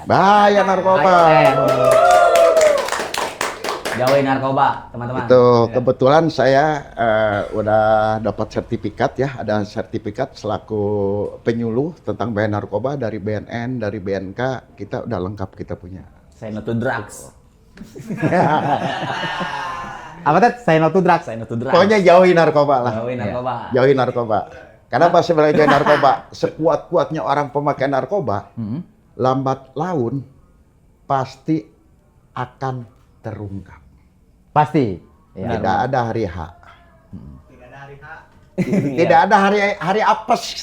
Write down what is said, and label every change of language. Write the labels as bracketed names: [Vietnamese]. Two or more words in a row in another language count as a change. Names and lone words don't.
[Indonesian] Bahaya narkoba. Jauhin narkoba, teman-teman. Itu kebetulan saya udah dapat sertifikat ya, ada sertifikat selaku penyuluh tentang bahaya narkoba dari BNN, dari BNK, kita udah lengkap kita punya. [English] Say no to drugs. [Indonesian] Apa teh? [English] Say no to drugs. Say no to drugs. [Indonesian] Pokoknya jauhi narkoba lah. Jauhin narkoba. Jauhi narkoba. Kenapa sebenarnya jauhi narkoba? Sekuat-kuatnya orang pemakai narkoba, lambat laun pasti akan terungkap. Pasti. Ya. Tidak ada hari H. Tidak ada hari apes.